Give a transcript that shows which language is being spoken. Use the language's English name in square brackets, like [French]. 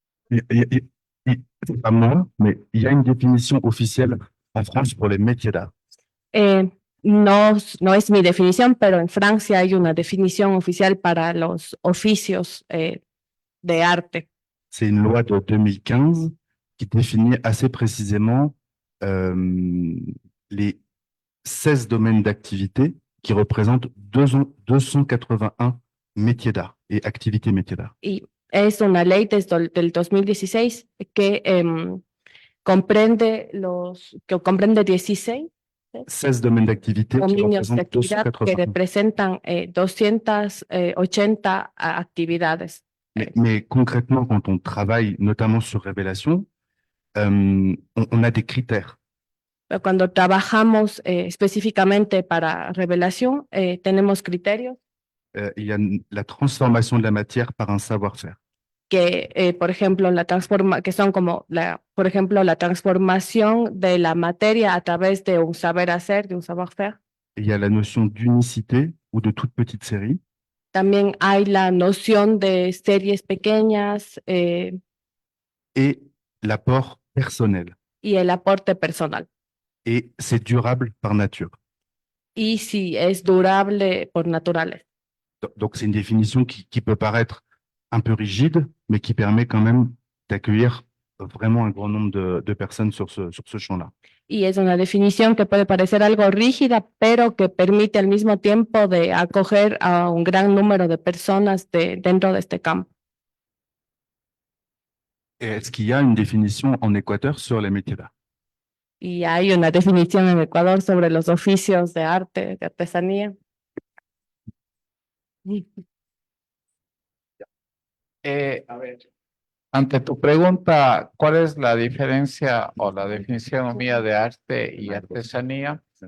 [French] C'est pas moi, mais il y a une définition officielle en France pour les métiers d'art. [Spanish] No, no es mi definición, pero en Francia hay una definición oficial para los oficios de arte. [French] C'est une loi de 2015 qui définit assez précisément les 16 domaines d'activité qui représentent 281 métiers d'art et activités métiers d'art. [Spanish] Y es una ley desde del 2016 que comprende 16 [French] 16 domaines d'activité qui [Spanish] dominios de [French] représentent [Spanish] actividad que representan 280 actividades. [French] Mais concrètement, quand on travaille notamment sur Révélation, on a des critères. [Spanish] Pero cuando trabajamos específicamente para revelación, tenemos criterios [French] Il y a la transformation de la matière par un savoir-faire. [Spanish] que, por ejemplo, que son como, por ejemplo, la transformación de la materia a través de un saber hacer, de un savoir-faire. [French] Il y a la notion d'unicité ou de toute petite série. [Spanish] También hay la noción de series pequeñas [French] Et l'apport personnel. [Spanish] y el aporte personal. [French] Et c'est durable par nature. [Spanish] Y si es durable por naturales. [French] Donc, c'est une définition qui peut paraître un peu rigide, mais qui permet quand même d'accueillir vraiment un grand nombre de personnes sur ce champ-là. [Spanish] Y es una definición que puede parecer algo rígida, pero que permite al mismo tiempo de acoger a un gran número de personas dentro de este campo. [French] Est-ce qu'il y a une définition en Équateur sur les métiers d'art? [Spanish] Y hay una definición en Ecuador sobre los oficios de arte, de artesanía. A ver, ante tu pregunta, ¿cuál es la diferencia o la definición mía de arte y artesanía?